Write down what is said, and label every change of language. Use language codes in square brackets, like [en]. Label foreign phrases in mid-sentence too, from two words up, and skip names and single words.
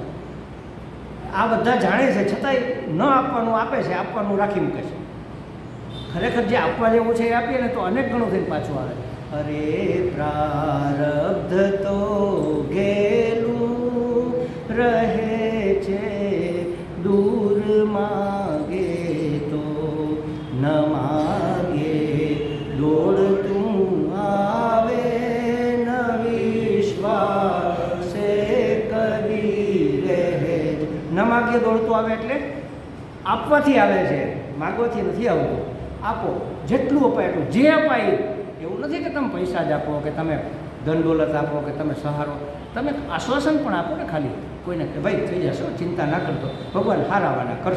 [gu] આ બધા જાણે છે, છતાંય ન આપવાનું આપે છે, આપવાનું રાખી મૂકે છે. ખરેખર જે આપવા જેવું છે એ આપીએ ને તો અનેક ગણું થઈને પાછું આવે. અરે પ્રારબ્ધ તો ઘેલું રહે માંગે તો ન માંગે દોડતું આવે ન વિશ્વાસ સે કભી રહે। ન માંગે દોડતું આવે એટલે આપવાથી આવે છે, માગવાથી નથી આવતું. આપો, જેટલું અપાય એટલું. જે અપાય એવું નથી કે તમે પૈસા જ આપો, કે તમે ધન દોલત આપો, કે તમે સહારો. તમે આશ્વાસન પણ આપો ને ખાલી કોઈને, કે ભાઈ થઈ જશે, ચિંતા ના કરતો, ભગવાન હારાવાના કરશે.